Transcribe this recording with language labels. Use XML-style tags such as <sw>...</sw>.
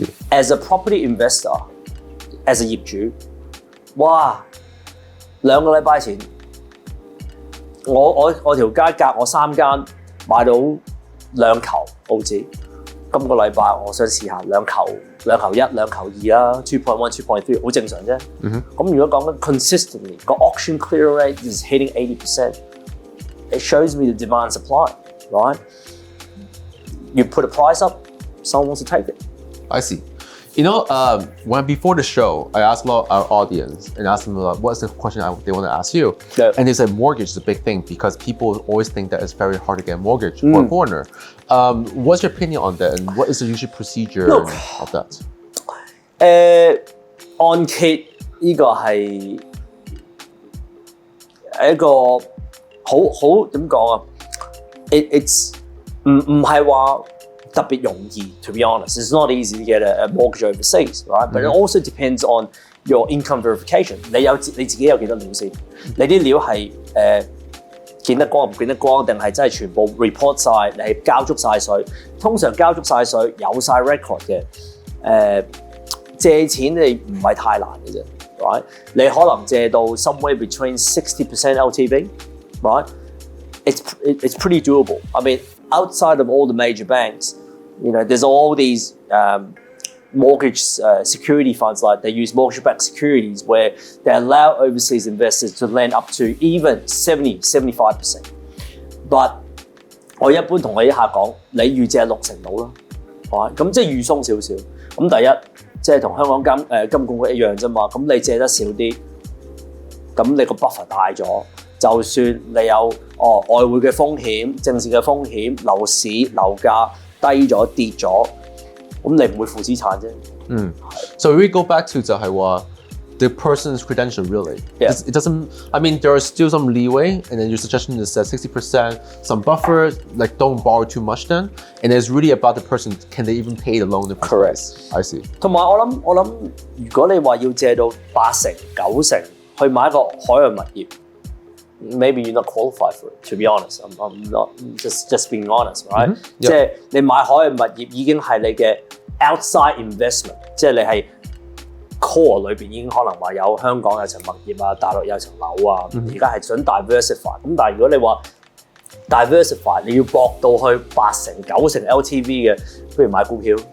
<en>As a property investor, as a</en> <yue>業主，哇！2個禮拜前，我條街隔我3間買到2球澳紙。今個禮拜我想試下2球1、2球2啦 ，2.1、2.3 好正常啫。咁如果講緊</yue> <en>consistently</en> <yue>個</yue> <en>auction clear rate is hitting 80%, it shows me the demand supply, right? You put a price up, someone wants to take it. I see. When before the show, I asked a lot of our audience and asked them what's the question they want to ask you. Yeah. And they said mortgage is a big thing because people always think that it's very hard to get a mortgage for a foreigner. What's your opinion on that and what is the usual procedure of that?</en> <yue>按揭呢個係一個好點講啊 ？</yue> <en>It's</en> <yue>唔係話。特別容易</yue> <en>to be honest. It's not easy to get a mortgage overseas, right? But it also depends on your income verification.</en> <yue>你自己有幾多料先？你啲料係見得光唔見得光，定係真係全部 report 晒？你係交足晒稅？通常交足晒稅有晒 record 嘅。借錢你唔係太難嘅啫 ，</yue> <en>right？</en> <yue>你可能借到</yue> <en>somewhere between 60% LTV, right? It's pretty doable. I mean, outside of all the major banks. There's all these mortgage security funds, like they use mortgage-backed securities where they allow overseas investors to lend up to even 70-75%. But</en> <yue>我一般同我啲客講，你預借60%到啦，係咁即係預鬆少少。咁第一，即係同香港金管局一樣啫嘛。咁你借得少啲，咁你個 buffer 大咗，就算你有外匯嘅風險、政治嘅風險、樓市樓價。低咗跌咗，咁你唔會負資產啫。</yue> <en>So we go back to</en> <yue>就係話</yue> <en>the person's credential really. Yeah. It doesn't. I mean, there is still some leeway, and then your suggestion is that 60%, some buffer, like don't borrow too much then, and it's really about the person. Can they even pay the loan? In the first place? I see.</en> <yue>同埋我諗，如果你話要借到8成、9成去買一個海外物業，</yue> <en>maybe you're not qualified for it. To be honest, I'm not just being honest, right？</en> <yue>即係你買海外物業已經係你嘅 outside investment， 即係你係 core 裏邊已經可能話有香港有層物業啊，大陸有層樓啊，而家係想 diversify。咁但係如果你話 diversify， 你要搏到去8成、9成 LTV 嘅，不如買股票。</yue>